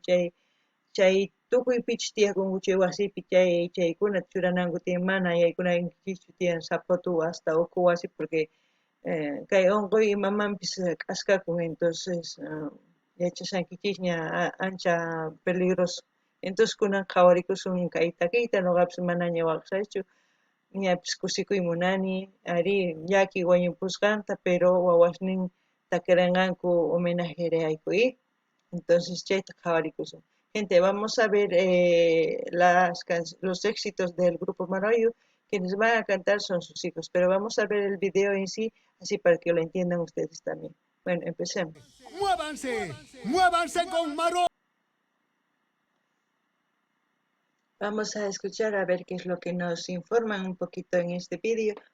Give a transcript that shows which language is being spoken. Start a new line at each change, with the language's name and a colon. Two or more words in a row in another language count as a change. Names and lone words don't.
Quechua: Chay tukuypichis tiyakunku chay wasipi chaykuna churananku tiyan, mana yaykunaykichis tiyan zapato hasta uku wasi porque kay unquy imamanpis k'askakun, entonces yachashankichisña ancha peligroso. Entonces kunan qhawarikusun kay takiyta, noqapis manaña waqsaychu, ñapis kusikuyta munani, ari llaki wañupusqanta, pero wawasnin takirinqanku homenajerayku, entonces chayta qhawarikusun.
Spanish: Gente, vamos a ver los éxitos del grupo Maroyo. Quienes van a cantar son sus hijos, pero vamos a ver el video en sí, así para que lo entiendan ustedes también. Bueno, empecemos. ¡Muévanse! ¡Muévanse con Maroyo! Vamos a escuchar a ver qué es lo que nos informan un poquito en este vídeo.